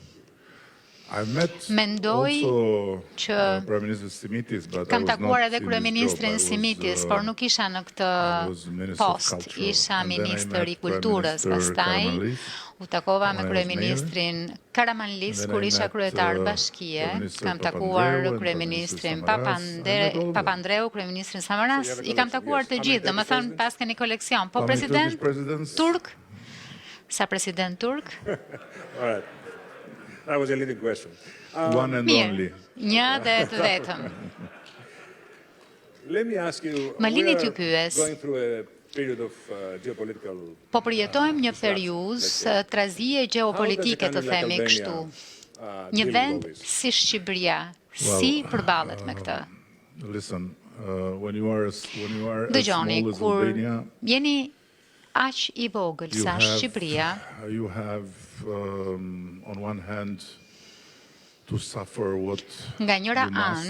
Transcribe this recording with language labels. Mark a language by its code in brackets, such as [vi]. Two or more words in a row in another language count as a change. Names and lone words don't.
[sq] Mendoj që kam takuar edhe kryeministrin Simitis, por nuk isha në këtë post, isha ministër i kulturës, pastaj u takova me kryeministrin Karamanlis kur isha kryetar bashkie, kam takuar kryeministrin Papandreou, kryeministrin Samaras, I kam takuar të gjithë, domethënë pas keni koleksion. Po president turk? Sa president turk? [en] That was a leading question. One and only. [sq] Një dhe të vetëm. [en] Let me ask you, [sq] Më lini t'ju pyes. [en] Going through a period of geopolitical. [sq] Po përjetojmë një periudhë trazie gjeopolitike, të themi kështu. Një vend si Shqipëria, si përballet me këtë? Dëgjoni, kur jeni aq I vogël sa Shqipëria, nga njëra anë